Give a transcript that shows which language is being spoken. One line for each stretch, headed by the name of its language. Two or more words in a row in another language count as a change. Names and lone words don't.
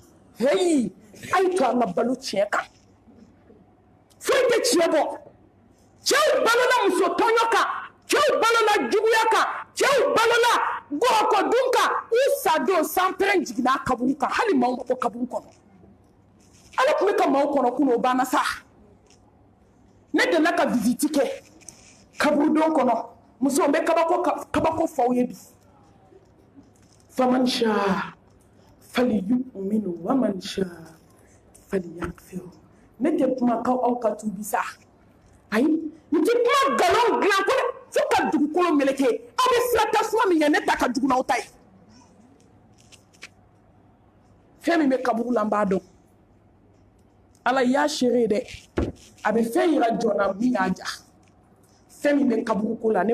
Bambara: heyi a ye to an ka balo tiɲɛ kan foyi tɛ tiɲɛ bɔ cɛw balola muso tɔɲɔ kan cɛw balola juguya kan cɛw balola gɔrɔkɔdun kan u sadon sanpɛrɛn jiginna kaburu kan hali maaw ma bɔ kaburu kɔnɔ ala tun bɛ ka maaw kɔnɔ kunun o banna sa ne delila ka visite kɛ kaburudon kɔnɔ muso n bɛ kabako fɔ aw ye bi
Arabic: فمن شاء فليؤمن ومن شاء فليكفر
Bambara: ne tɛ kuma aw ka tuubi sa ayi n tɛ kuma nkalon dilan ko fo ka dugukolo meleke aw bɛ sira tasuma min ye ne ta ka jugu n'aw ta ye fɛn min bɛ kaburu la n b'a dɔn ala y'a seere dɛ a bɛ fɛn yira jɔnna min y'a ja fɛn min bɛ kaburu ko la ne